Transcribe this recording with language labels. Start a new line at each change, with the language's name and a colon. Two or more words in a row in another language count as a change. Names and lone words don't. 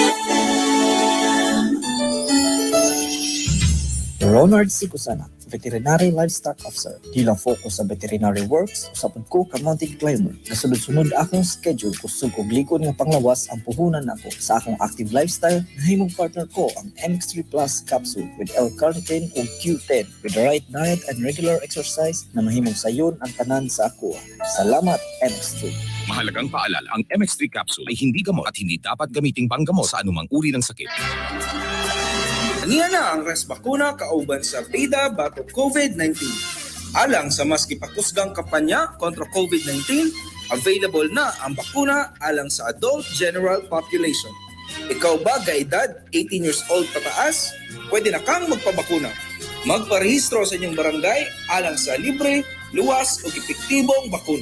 Cebuano: Ronald C. Cusana,
English: Veterinary Livestock Officer.
Cebuano: Di lang focus sa
English: veterinary works,
Cebuano: usapon ko ka
English: mountain climber.
Cebuano: Nasunod-sunod akong schedule kusog og ligon nga panglawas ang puhunan nako sa akong active lifestyle. Nahimong partner ko ang MX3 Plus capsule with L-carnitine ug Q10
English: with the right diet and regular exercise
Cebuano: na mahimong sayon ang tanan sa ako. Salamat MX3.
Filipino: Mahalagang paalala, ang MX3 capsule ay hindi gamot at hindi dapat gamiting panggamot sa anumang uri ng sakit.
Cebuano: Aniya na ang res bakuna kauban sa Bida batok COVID-19. Alang sa mas kipakusgang kampanya kontra COVID-19, available na ang bakuna alang sa
English: adult general population.
Cebuano: Ikaw ba gaedad 18
English: years old
Cebuano: pataas? Pwede na kang magpabakuna. Magparehistro sa inyong barangay alang sa libre, luwas o epektibong bakuna.